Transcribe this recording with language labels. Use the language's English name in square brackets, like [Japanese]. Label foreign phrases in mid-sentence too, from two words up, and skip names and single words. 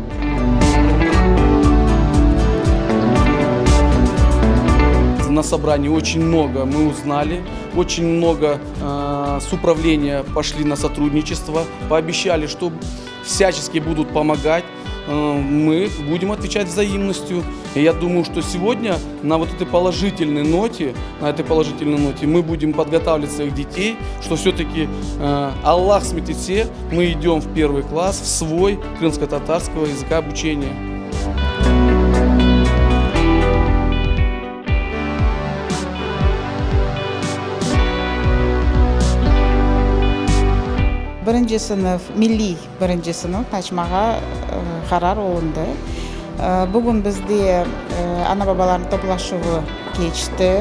[Russian] На собрании очень много мы узнали, очень много с управления пошли на сотрудничество, пообещали, что всячески будут помогать, мы будем отвечать взаимностью. И я думаю, что сегодня на вот этой положительной ноте, мы будем подготавливать своих детей, что все-таки Аллах сметит все, мы идем в первый класс, в свой крымско-татарского языка обучения. [Crimean Tatar] Birinci sınıf, milli birinci sınıf açmağa karar olundu. Bugün bizde ana babaların toplaşığı geçti.